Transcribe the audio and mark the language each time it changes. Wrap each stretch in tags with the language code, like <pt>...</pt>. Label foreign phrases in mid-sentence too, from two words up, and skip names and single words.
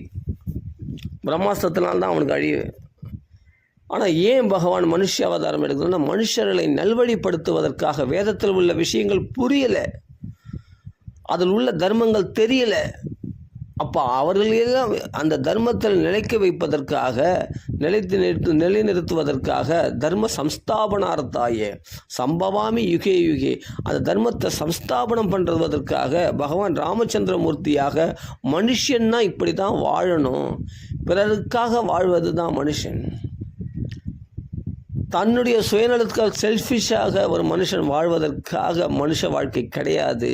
<ta>பிரம்மாஸ்திரத்தினால்தான் அவனுக்கு அழிவு. ஆனால் ஏன் பகவான் மனுஷ அவதாரம் எடுக்கணும்னா மனுஷர்களை நல்வழிப்படுத்துவதற்காக. வேதத்தில் உள்ள விஷயங்கள் புரியலை, அதில் உள்ள தர்மங்கள் தெரியலை. அப்போ அவர்களெல்லாம் அந்த தர்மத்தில் நிலைக்க வைப்பதற்காக நிலைநிறுத்துவதற்காக</ta> <sa>धर्म संस्थापनार्थाय सम्भवामि युगे युगे</sa> <ta>அந்த தர்மத்தை சம்ஸ்தாபனம் பண்ணுவதற்காக பகவான் ராமச்சந்திரமூர்த்தியாக மனுஷன்னா இப்படி தான் வாழணும், பிறருக்காக வாழ்வது தான் மனுஷன். தன்னுடைய சுயநலத்துக்காக செல்ஃபிஷாக ஒரு மனுஷன் வாழ்வதற்காக மனுஷ வாழ்க்கை கிடையாது.</ta>